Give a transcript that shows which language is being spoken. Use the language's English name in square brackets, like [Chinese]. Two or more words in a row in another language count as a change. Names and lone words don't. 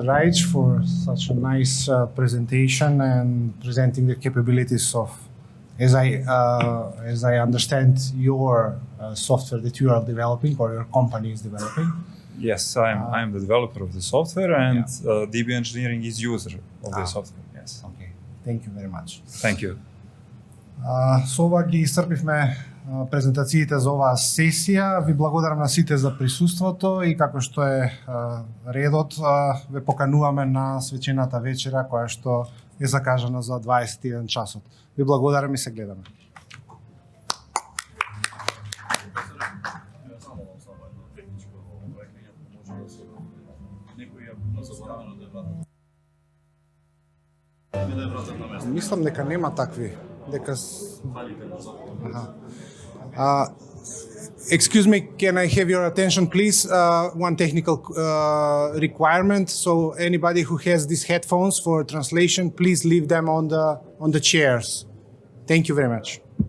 [English] Rajc, for such a nice presentation and presenting the capabilities of, as I understand, your software that you are developing or your company is developing. Yes, I'm the developer of the software, and DB Engineering is user of the software. Yes. Okay. Thank you very much. Thank you. [Macedonian] Со ова ги исцрпивме презентациите за оваа сесија. Ви благодарам на сите за присуството и како што е редот, ве покануваме на свечената вечера која што е закажана за 21 часот. Ви благодарам и се гледаме. Мислам дека нема такви. [English] Excuse me, can I have your attention, please? One technical requirement. So anybody who has these headphones for translation, please leave them on the chairs. Thank you very much.